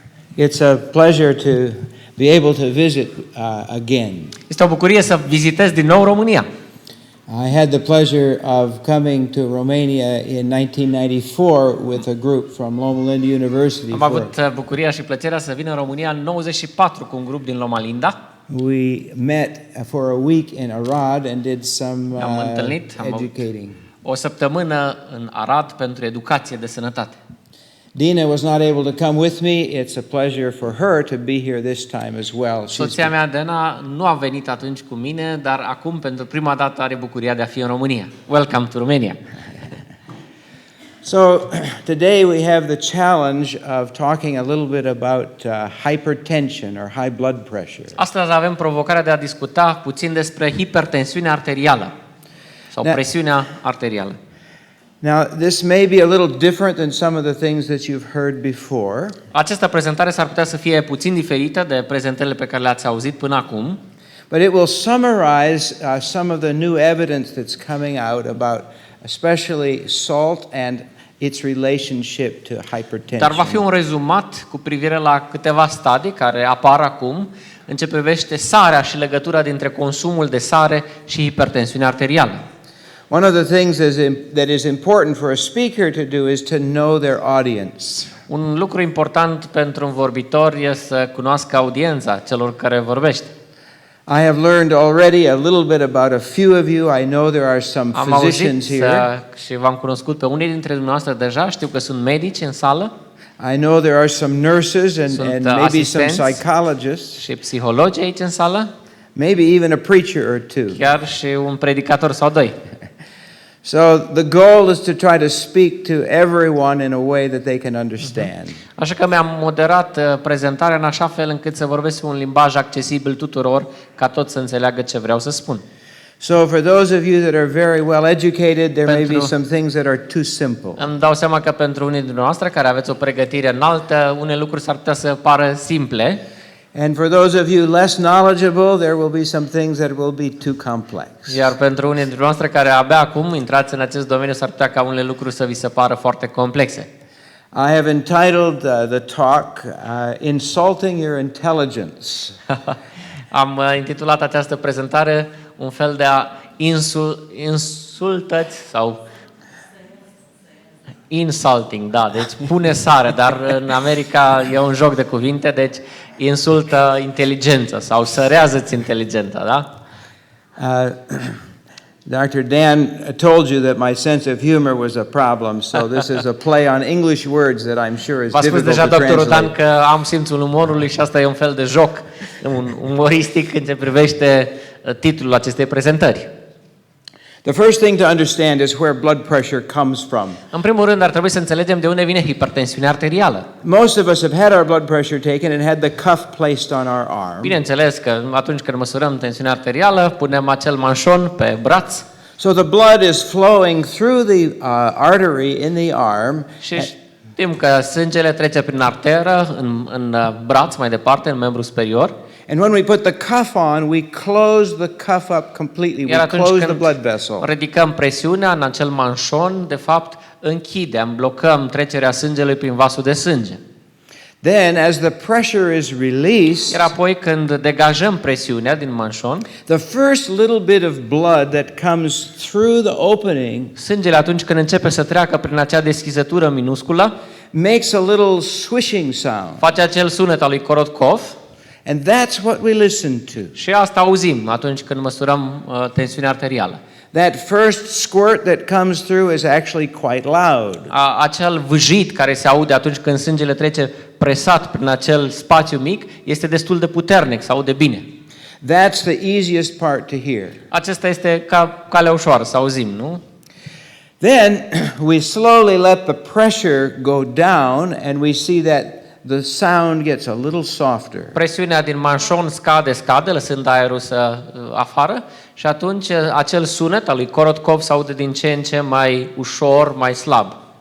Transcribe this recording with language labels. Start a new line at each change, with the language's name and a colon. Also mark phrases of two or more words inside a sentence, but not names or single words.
English: It's a pleasure to be able to visit again.
Romanian: Este o bucurie să vizitez din nou România.
English: I had the pleasure of coming to Romania in 1994 with a group from Loma Linda University.
Romanian: Am avut bucuria și plăcerea să vin în România în 94 cu un grup din Loma Linda.
English: We met for a week in Arad and did some educating.
Romanian: O săptămână în Arad pentru educație de sănătate.
English: Dina was not able to come with me. It's a pleasure for her to be here this time as well.
Romanian: Soția mea, Dana, nu a venit atunci cu mine, dar acum pentru prima dată are bucuria de a fi în România.
English: Welcome to Romania. So today we have the challenge of talking a little bit about hypertension or high blood pressure.
Romanian: Astăzi avem provocarea de a discuta puțin despre hipertensiunea arterială sau presiunea arterială.
English: Now, this may be a little different than some of the things that you've heard before.
Romanian: Această prezentare s-ar putea să fie puțin diferită de prezentările pe care le-ați auzit până acum.
English: But it will summarize some of the new evidence that's coming out about especially salt and its relationship to hypertension.
Romanian: Dar va fi un rezumat cu privire la câteva stadii care apar acum în ce privește sarea și legătura dintre consumul de sare și hipertensiunea arterială.
English: One of the things that is important for a speaker to do is to know their audience.
Romanian: Un lucru important pentru un vorbitor este să cunoască audiența celor care vorbește.
English: I have learned already a little bit about a few of you. I know there are some physicians here.
Romanian: Și v-am cunoscut pe unii dintre dumneavoastră deja. Știu că sunt medici în sală.
English: I know there are some nurses and maybe some psychologists.
Romanian: Și psihologi aici în sală.
English: Maybe even a preacher or two.
Romanian: Chiar și un predicator sau doi.
English: So the goal is to try to speak to everyone in a way that they can understand.
Romanian: Așa că mi-am moderat prezentarea în așa fel încât să vorbesc un limbaj accesibil tuturor, ca toți să înțeleagă ce vreau să spun.
English: So for those of you that are very well educated, there may be some things that are too simple.
Romanian: Îmi dau seama că pentru unii dintre noastre care aveți o pregătire înaltă, unele lucruri s-ar putea să pară simple.
English: And for those of you less knowledgeable, there will be some things that will be too complex.
Romanian: Iar pentru unii dintre noastre care abia acum intrați în acest domeniu, s-ar putea ca unele lucruri să vi se pară foarte complexe.
English: I have entitled the talk Insulting Your Intelligence.
Romanian: Am intitulat această prezentare un fel de a insultați sau insulting, da, deci pune sare, dar în America e un joc de cuvinte, deci insultă inteligența sau sărează-ți inteligența, da?
English: Dr. Dan told you that my sense of humor was a problem, so this is a play on English words that I'm sure is difficult to translate.
Romanian: V-a spus deja doctorul Dan că am simțul umorului și asta e un fel de joc umoristic în ce privește titlul acestei prezentări.
English: The first thing to understand is where blood pressure comes from.
Romanian: În primul rând ar trebui să înțelegem de unde vine hipertensiunea arterială.
English: Most of us have had our blood pressure taken and had the cuff placed on our arm.
Romanian: Bineînțeles că atunci când măsurăm tensiunea arterială, punem acel manșon pe braț.
English: So the blood is flowing through the artery in the arm.
Romanian: Și știm că sângele trece prin arteră în braț mai departe, în membru superior.
English: And when we put the cuff on, we close the cuff up completely. We close the blood vessel.
Romanian: Ridicăm presiunea în acel manșon, de fapt închidem, blocăm trecerea sângelui prin vasul de sânge.
English: Then, as the pressure is released,
Romanian: iar apoi când degajăm presiunea din manșon,
English: the first little bit of blood that comes through the opening,
Romanian: sângele atunci când începe să treacă prin acea deschizătură minusculă,
English: makes a little swishing sound.
Romanian: Face acel sunet al lui Korotkoff.
English: And that's what we listen to.
Romanian: Și asta auzim atunci când măsurăm tensiunea arterială.
English: That first squirt that comes through is actually quite loud.
Romanian: Acel vâjit care se aude atunci când sângele trece presat prin acel spațiu mic este destul de puternic, se aude bine.
English: That's the easiest part to hear.
Romanian: Acesta este calea ușoară să auzim, nu?
English: Then we slowly let the pressure go down and we see that the sound gets a little softer.
Romanian: Presiunea din manșon scade, lăsând aerul să afară și atunci acel sunet al lui Korotkoff se aude din ce în ce mai ușor, mai slab.